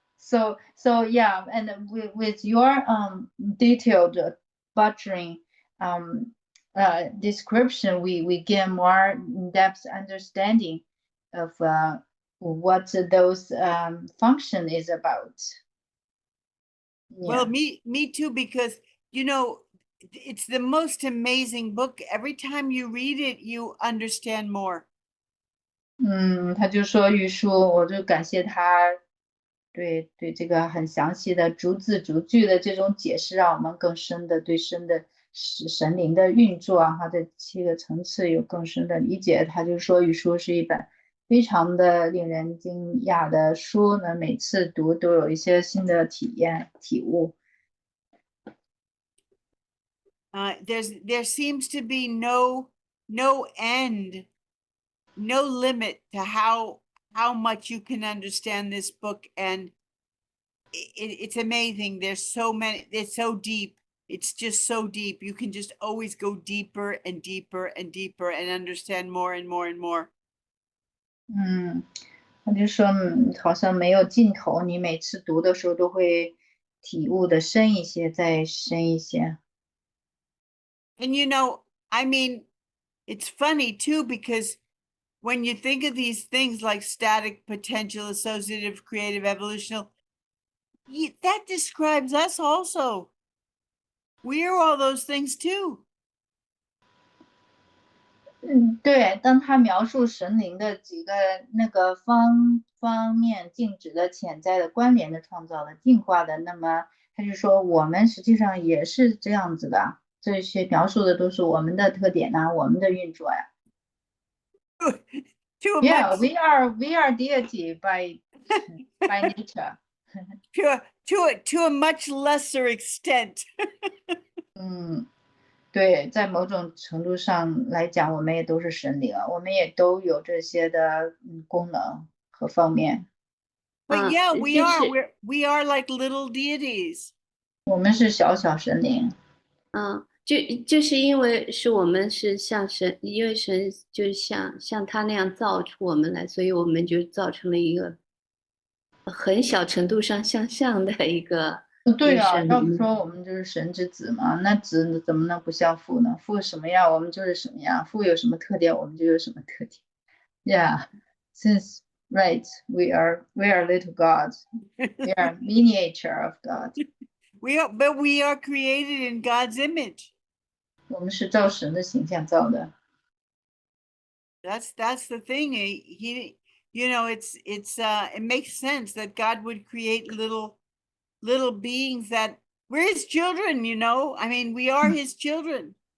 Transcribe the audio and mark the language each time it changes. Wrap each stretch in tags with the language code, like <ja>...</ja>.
<en>So yeah, and with your detailed butchering description, we get more in-depth understanding of what those function is about. Well, me too, because it's the most amazing book. Every time you read it, you understand more.</en> <zh>他就说玉书，我就感谢他对这个很详细的逐字逐句的这种解释，让我们更深的对神神灵的运作啊，它的7个层次有更深的理解。他就说《玉书》是一本非常的令人惊讶的书呢，每次读都有一些新的体验体悟。</zh> <en>There seems to be no end, no limit to how much you can understand this book, and it's amazing. There's so many. It's so deep. It's just so deep. You can just always go deeper and deeper and deeper and understand more and more and more.</en> <zh>他就说好像没有尽头，你每次读的时候都会体悟的深一些，再深一些。</zh> <en>And I mean, it's funny too, because when you think of these things like static, potential, associative, creative, evolutional, that describes us also. We're all those things too.</en> <zh>对，当他描述神灵的几个那个方面静止的、潜在的、关联的、创造的、进化的，那么他就说我们实际上也是这样子的，这些描述的都是我们的特点啊，我们的运作呀。</zh> <en>Yeah, we are deity by nature. To a much lesser extent.</en> <zh>对，在某种程度上来讲，我们也都是神灵啊，我们也都有这些的功能和方面。</zh> <en>But yeah, we are like little deities.</en> <zh>我们是小神灵。就是因为是我们是像神，因为神就像他那样造出我们来，所以我们就造成了一个很小程度上像的一个。对啊，要不说我们就是神之子嘛，那子怎么能不像父呢？父什么样，我们就是什么样；父有什么特点，我们就有什么特点。</zh> <en>Yeah, since right, we are little gods. We are miniature of God. But we are created in God's image.</en> <zh>我们是照神的形象造的。</zh> <en>That's the thing. It makes sense that God would create little beings that we're his children, I mean, we are his children.</en>